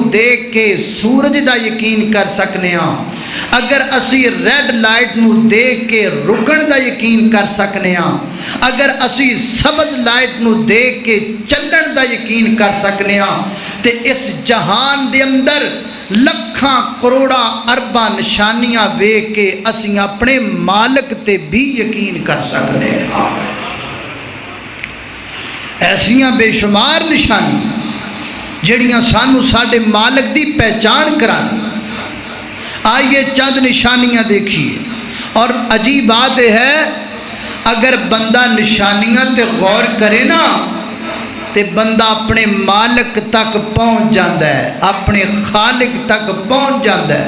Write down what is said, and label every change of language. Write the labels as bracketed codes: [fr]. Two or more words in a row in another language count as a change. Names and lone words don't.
[pa] دیکھ کے سورج دا یقین کر سکنے ہاں، اگر اسی ریڈ لائٹ نو دیکھ کے رکن دا یقین کر سکنے ہاں، اگر اسی سبز لائٹ نو دیکھ کے چلن دا یقین کر سکنے ہاں، تے اس جہان دے اندر لکھاں کروڑاں ارباں نشانیاں ویکھ کے اسی اپنے مالک تے بھی یقین کر سکنے ہاں۔ ایسیاں بے شمار نشانیاں جڑیاں سانو ساڈے مالک دی پہچان کرانی۔ [ur] آئیے چند نشانیاں دیکھیے، [pa] اور عجیب بات ہے اگر بندہ نشانیاں تے غور کرے نا تے بندہ اپنے مالک تک پہنچ جاندہ ہے، اپنے خالق تک پہنچ جاندہ ہے۔